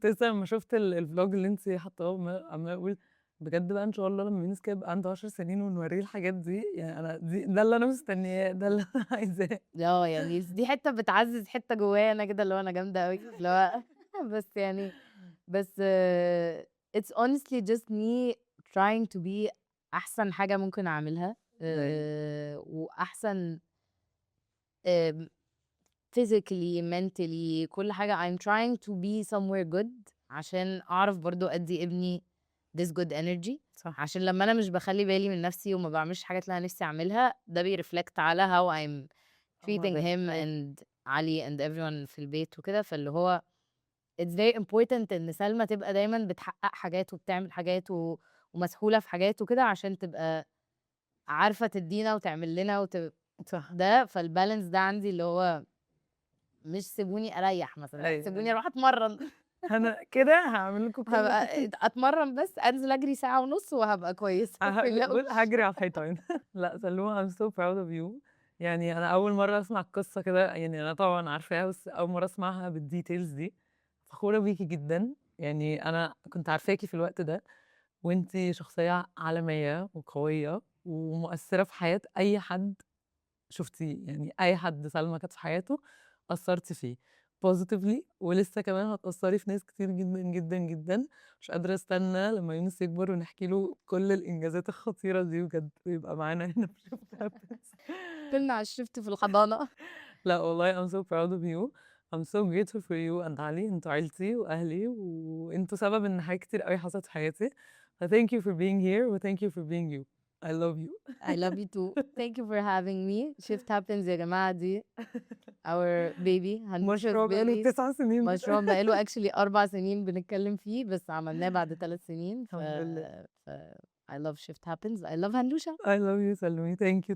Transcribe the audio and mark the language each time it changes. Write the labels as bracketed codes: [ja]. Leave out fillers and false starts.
[ar] كنت لسه لمّا شُفت الvlog اللي أنتِ حاطاه عمّالة أقول بجد بقى إن شاء الله لمّا يونس كده يبقى عنده 10 سنين ونورّيه الحاجات دي، يعني أنا ده اللي أنا مستنياه، ده اللي أنا عايزاه. يعني دي حتّة بتعزّز حتّة جوايا أنا كده اللي هو أنا جامدة أوي، اللي هو بس يعني بس [en] it's honestly just me trying to be [ar] أحسن حاجة ممكن أعملها أيوه. وأحسن آمم [en] physically mentally [ar] كل حاجة [en] I'm trying to be somewhere good [ar] عشان أعرف برضه أدّي ابني [en] this good energy [ar] صح. عشان لمّا أنا مش باخلّي بالي من نَفْسي وما باعملش الحاجات اللي أنا نِفْسي أعملها ده بيreflect على [en] how I'm treating him and [ar] علي [en] and everyone [ar] في البيت وكده، فاللي هو [en] it's very important [ar] إن سلمى تبقى دايمًا بتحقق حاجات وبتعمل حاجات ومسحولة في حاجات وكده عشان تبقى عارفة تدّينا وتعمل لنا صح. ده، فالbalance ده عندي اللي هو مش سيبوني أريّح مثلًا، لأ أيوه، سيبوني أيوه. أروح أتمرّن أنا كده هاعمل لكم كل هابقى حاجة. أتمرّن بس أنزل أجري ساعة ونُص وهابقى كويسة ما تقلقوش. هاجري على الحيطان. [en] لأ سلومة I'm so proud of you. [ar] يعني أنا أول مرّة أسمع القصة كده، يعني أنا طبعًا عارفاها بس أول مرّة أسمعها بالdetails دي. فخورة بيكِ جدًا. يعني أنا كنت عارفاكِ في الوقت ده، وأنتِ شخصية عالمية وقوية ومؤثرة في حياة أي حد شُفتيه. يعني أي حد سلمى كانت في حياته أثّرتِ فيه positively، ولسه كمان هتأثّري في ناس كتير جدًا، جدًا، جدًا. مش قادرة أستنى لمّا يونس يكبر ونحكي له كل الإنجازات الخطيرة دي بجد، ويبقى معانا هنا في Shift Happens. قفلنا على الشيفت في الحضانة. لأ والله [en] I'm so proud of you. I'm so grateful for you and علي. [ar] أنتم عيلتي وأهلي، وأنتم سبب إن حاجات كتير أوي حصلت في حياتي. [en] فتhank you for being here وthank you for being you. I love you. I love you too. Thank you for having me. Shift happens [ar] يا جماعة دي [en] our baby هنوشة [ar] مشروع بقى له [en] baby [ar] 9 سنين مشروع بقى له actually 4 سنين بنتكلم فيه بس عملناه بعد 3 سنين الحمد لله. [en] ف I love shift happens. I love هندوشة. I love you سلمى. Thank you.